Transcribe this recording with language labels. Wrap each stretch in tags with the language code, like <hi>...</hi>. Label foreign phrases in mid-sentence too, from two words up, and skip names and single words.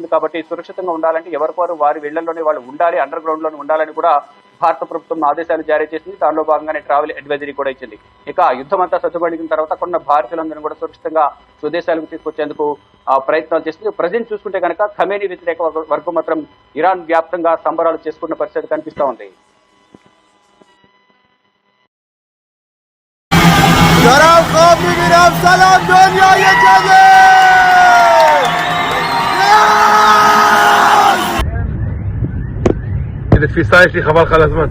<te>కాబట్టి సురక్షితంగా ఉండాలంటే ఎవరివారు వారి ఇళ్లలోనే వాళ్ళు ఉండాలి, అండర్ గ్రౌండ్ లోనే ఉండాలని కూడా భారత ప్రభుత్వం ఆదేశాలు జారీ చేసింది. దానిలో భాగంగానే</te> <en>travel advisory</en> <te>కూడా ఇచ్చింది. ఇక యుద్ధం అంతా సర్దుబడిన తర్వాత అక్కడ భారతీయులందరినీ కూడా సురక్షితంగా స్వదేశాలకు తీసుకొచ్చేందుకు ప్రయత్నాలు చేస్తుంది. ప్రజెంట్ చూసుకుంటే కనుక ఖమేనీ వ్యతిరేక వర్గం మాత్రం ఇరాన్ వ్యాప్తంగా సంబరాలు చేసుకున్న పరిస్థితి కనిపిస్తా ఉంది.</te> <he>איזה תפיסה יש לי, חבל לך על הזמן.</he>